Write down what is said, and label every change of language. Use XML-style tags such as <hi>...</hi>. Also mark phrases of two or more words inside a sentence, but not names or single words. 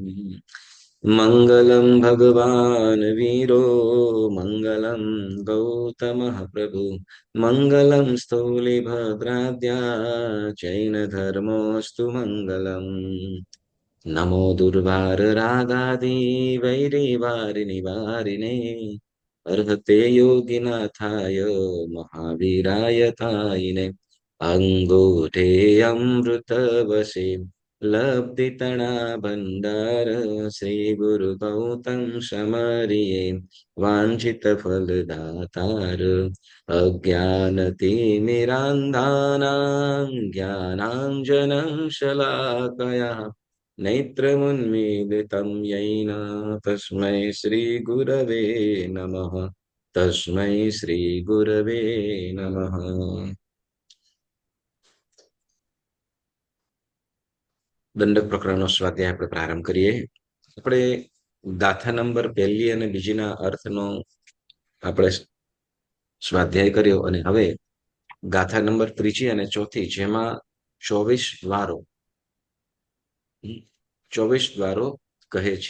<sa>મંગલમ ભગવાન વીરો, મંગલમ ગૌતમઃ પ્રભુ, મંગલમ સ્થૂલિભદ્રાદ્યા જૈન ધર્મોસ્તુ મંગલમ. નમો દુર્વાર રાગાદિ વૈરીવારિનિ વારિને, अर्हते योगिनाथाय महावीराय तायिने,</sa> <gu>અંગૂઠે અમૃતવસે લબ્ધિતણા ભંડાર, શ્રી ગુરુ ગૌતમ સમરિયે વાંછિત ફલદાતાર.</gu> <sa>अज्ञानतिमिरान्धानां ज्ञानाञ्जनं शलाकया नेत्रमुन्मीलितं येन तस्मै श्रीगुरवे नमः. तस्मै श्रीगुरवे नमः.</sa> <gu>દંડક પ્રકરણનો સ્વાધ્યાય આપણે પ્રારંભ કરીએ. આપણે ગાથા નંબર પહેલી અને બીજીના અર્થનો આપણે સ્વાધ્યાય કર્યો અને હવે ગાથા નંબર ત્રીજી અને ચોથી, જેમાં 24 દ્વારો 24 દ્વારો કહે છે.</gu>